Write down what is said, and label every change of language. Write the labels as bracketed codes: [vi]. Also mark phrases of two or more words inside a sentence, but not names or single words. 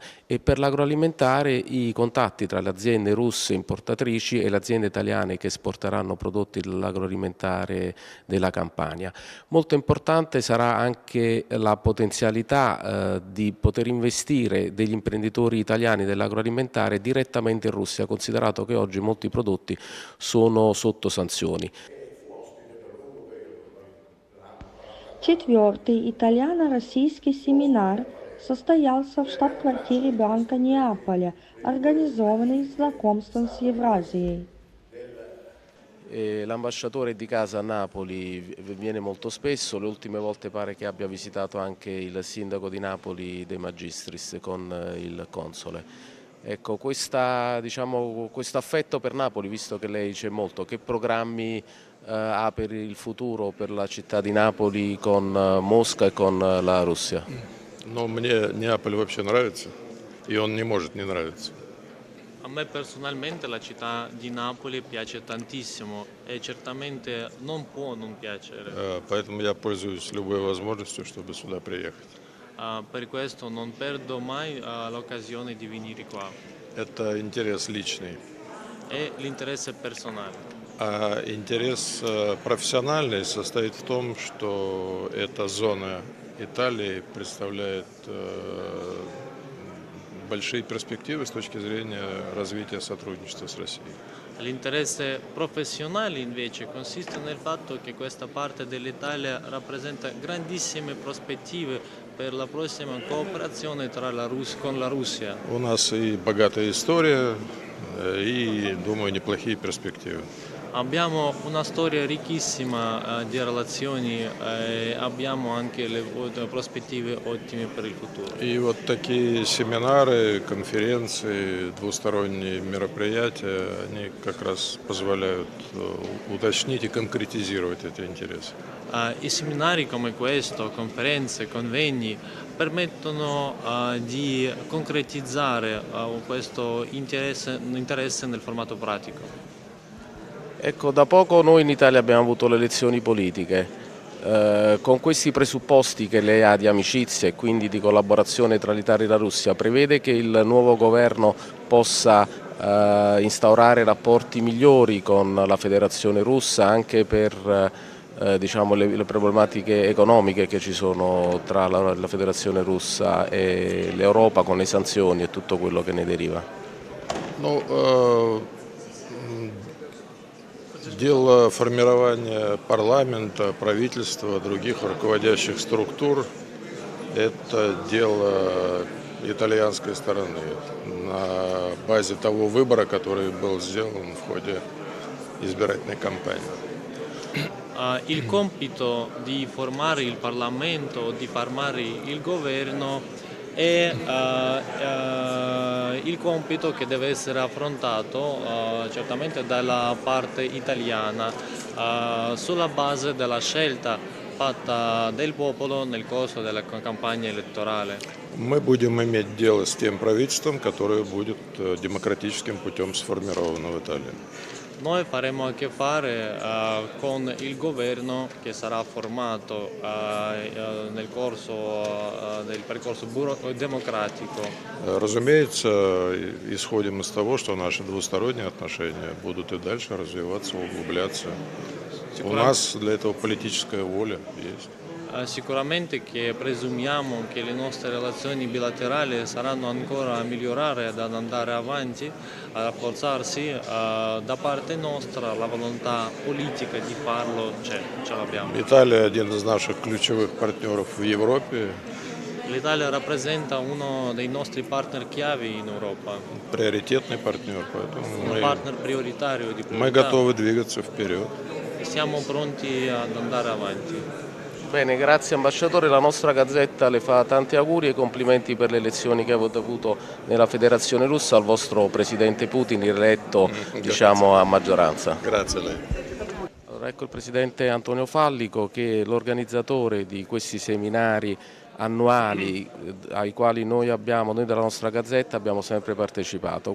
[it] E per l'agroalimentare i contatti tra le aziende russe importatrici e le aziende italiane che esporteranno prodotti dell'agroalimentare della Campania. Molto importante sarà anche la potenzialità di poter investire degli imprenditori italiani dell'agroalimentare direttamente in Russia, considerato che oggi molti prodotti sono sotto sanzioni. [ru] Четвертый итальяно-российский семинар состоялся в штаб-квартире Банка Неаполя, организованный знакомством с Евразией. [it] L'ambasciatore di casa a Napoli viene molto spesso, le ultime volte pare che abbia visitato anche il sindaco di Napoli De Magistris con il console. Ecco, questo affetto per Napoli, visto che lei c'è molto, che programmi ha per il futuro per la città di Napoli con Mosca e con la Russia? [ru] Но мне Неаполь вообще нравится, и он не может не нравиться. [it] A me personalmente la città di Napoli piace tantissimo e certamente non può non piacere. [ru] Поэтому я пользуюсь любой возможностью, чтобы сюда приехать. [it] Per questo non perdo mai l'occasione di venire qua. [ru] Это интерес личный. [it] È l'interesse personale. [ru] А интерес профессиональный состоит в том, что эта зона Италии представляет большие перспективы с точки зрения развития сотрудничества с Россией. [it] L'interesse professionale invece consiste nel fatto che questa parte dell'Italia rappresenta grandissime prospettive per la prossima cooperazione con la Russia. [ru] У нас и богатая история, и, думаю, неплохие перспективы. [it] Abbiamo una storia ricchissima di relazioni e abbiamo anche le prospettive ottime per il futuro. [ru] И вот такие семинары, конференции, двусторонние мероприятия, они как раз позволяют уточнить и конкретизировать эти интересы. [it] I seminari come questo, conferenze, convegni, permettono di concretizzare questo interesse nel formato pratico. Ecco, da poco noi in Italia abbiamo avuto le elezioni politiche. Con questi presupposti che lei ha di amicizia e quindi di collaborazione tra l'Italia e la Russia, prevede che il nuovo governo possa instaurare rapporti migliori con la Federazione Russa anche per diciamo, le problematiche economiche che ci sono tra la Federazione Russa e l'Europa con le sanzioni e tutto quello che ne deriva? [ru] Ну, дело формирования парламента, правительства, других руководящих структур – это дело итальянской стороны на базе того выбора, который был сделан в ходе избирательной кампании. [it] Il compito di formare il Parlamento, di formare il governo è il compito che deve essere affrontato certamente dalla parte italiana sulla base della scelta fatta del popolo nel corso della campagna elettorale. [ru] Мы будем иметь дело с тем правительством, которое будет демократическим путем сформировано в Италии. [it] Noi faremo a che fare con il governo che sarà formato nel corso del percorso democratico. [ru] Разумеется, исходим из того, что наши двусторонние отношения будут и дальше развиваться, углубляться. У нас для этого политическая воля есть. [it] Sicuramente che presumiamo che le nostre relazioni bilaterali saranno ancora a migliorare ed ad andare avanti, a rafforzarsi. Da parte nostra la volontà politica di farlo c'è, ce l'abbiamo. [ru] Италия один из наших ключевых партнеров в Европе, [it] L'Italia rappresenta uno dei nostri partner chiavi in Europa, [ru] приоритетный партнер, поэтому [it] un partner prioritario di [ru] мы [it] priorità [ru] готовы двигаться вперед. [it] e siamo pronti ad andare avanti. Bene, grazie ambasciatore, la nostra Gazzetta le fa tanti auguri e complimenti per le elezioni che avete avuto nella Federazione Russa al vostro presidente Putin, eletto diciamo a maggioranza. Grazie a lei. Allora, ecco il presidente Antonio Fallico che è l'organizzatore di questi seminari annuali ai quali noi della nostra Gazzetta abbiamo sempre partecipato.